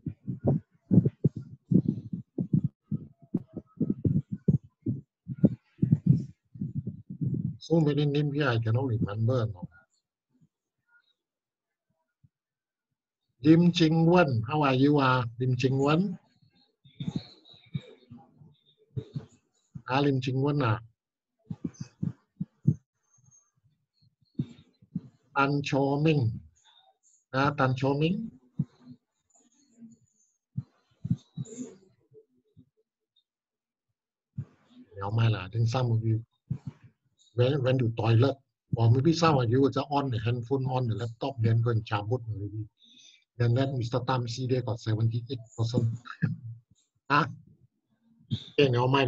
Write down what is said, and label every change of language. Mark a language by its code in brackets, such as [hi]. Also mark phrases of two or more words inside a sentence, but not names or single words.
[en] So many names here I cannot remember. No. Lim Ching Wen, how are you? Lim Ching Wen. Lim Ching Wen. Tan Cho Ming. Tan Cho Ming. I think some of you went to toilet, or maybe some of you just on the handphone, on the laptop, then go and chabut maybe. Then Mr. Tam see they got 78%. Okay, never mind.